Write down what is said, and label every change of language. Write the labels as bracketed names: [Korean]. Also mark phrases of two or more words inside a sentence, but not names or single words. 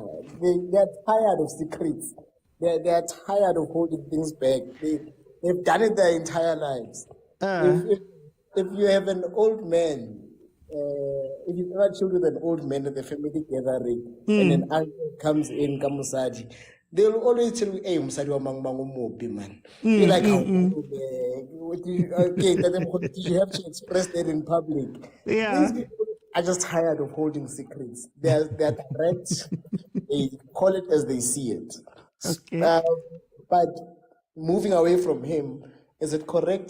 [English] They're tired of secrets. They're tired of holding things back. They've done it their entire lives. If you have an old man, if you've ever chilled with an old man at the family gathering, and an uncle comes in, Kamusadi, they'll always tell you, [Southern Sotho] hey, Musadi wa mang umupi, [English] man. You're like, okay, did you have to express that in public? Yeah. These people are just tired of holding secrets. They're direct. They call it as they see it. Okay. But moving away from him, is it correct?